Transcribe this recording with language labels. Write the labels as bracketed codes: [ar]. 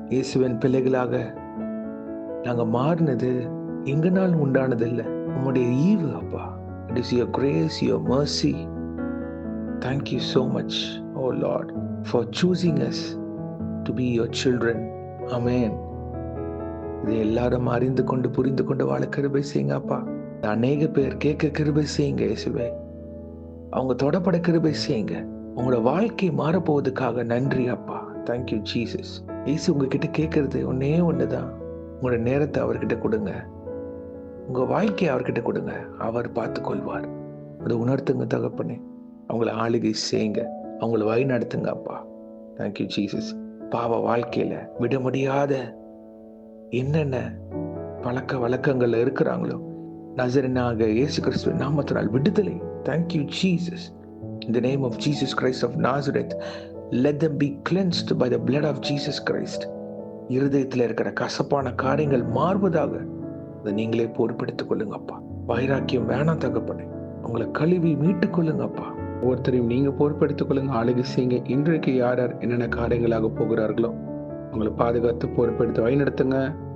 [ta] இயேசுவின் பிள்ளைகளாக நாங்க மாறினது எங்கனால் உண்டானது இல்லை, உம்முடைய ஈவு அப்பா. [en] It is your grace, your mercy. Thank you so much, oh Lord, for choosing us to be your children. Amen. [ta] இதை எல்லாரும் அறிந்து கொண்டு புரிந்து கொண்டு வாழ கிருபை செய்யுங்க அப்பா. அநேக பேர் கேட்க கிருபை செய்யுங்க இயேசுவே. அவங்க தொடப்பட கிருபை செய்யுங்க. உங்களோட வாழ்க்கை மாறப்போவதுக்காக நன்றி அப்பா. [en] Thank you Jesus. [ta] இயேசு உங்ககிட்ட கேட்கறது ஒன்னே ஒண்ணுதான். உங்களோட நேரத்தை அவர்கிட்ட கொடுங்க. உங்க வாழ்க்கையை அவர்கிட்ட கொடுங்க. அவர் பார்த்து கொள்வார். அதை உணர்த்துங்க தகப்பனே. அவங்கள ஆளுகை செய்யுங்க. அவங்கள வழி நடத்துங்க அப்பா. [en] Thank you Jesus. [ta] பாவ வாழ்க்கையில விட முடியாத என்னென்ன பழக்க வழக்கங்கள்ல இருக்கிறாங்களோ, நசரேயனாக இயேசு கிறிஸ்துவின் நாமத்தினால் விடுதலை. [en] Thank you Jesus. In the name of Jesus Christ of Nazareth, let them be cleansed by the blood of Jesus Christ. [ta] இருதயத்தில் இருக்கிற கசப்பான காரியங்கள் மாறுவதாக அதை நீங்களே பொறுப்பெடுத்துக் கொள்ளுங்க அப்பா. வைராக்கியம் வேணாம் தகப்பனே. உங்களை கழுவி மீட்டுக் கொள்ளுங்க அப்பா. ஒவ்வொருத்தரையும் நீங்க பொறுப்பெடுத்துக் கொள்ளுங்க, ஆளுகை செய்யுங்க. இன்றைக்கு யார் யார் என்னென்ன காரியங்களாக போகிறார்களோ உங்களை பாதுகாத்து பொறுப்பெடுத்து வழிநடத்துங்க.